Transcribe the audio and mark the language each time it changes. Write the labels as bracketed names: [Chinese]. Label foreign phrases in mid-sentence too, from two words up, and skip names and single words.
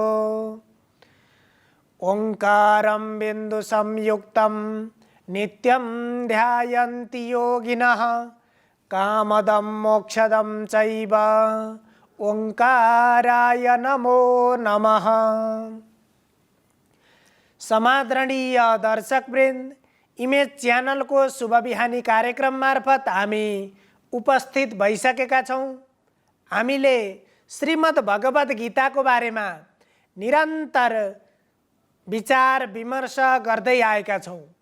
[Sanskrit] ओंकारं बिंदु संयुक्तं नित्यं ध्यायन्ति योगिनः कामदं मोक्षदं चैव ओंकाराय नमो नमः। [Nepali] समादरणीय दर्शकवृन्द, इमेज च्यानल को शुभ बिहानी कार्यक्रम मार्फत हामी उपस्थित भइसकेका छौं। हामीले श्रीमद् भगवत गीता को बारेमा निरन्तर विचार विमर्श गर्दै आएका छौं।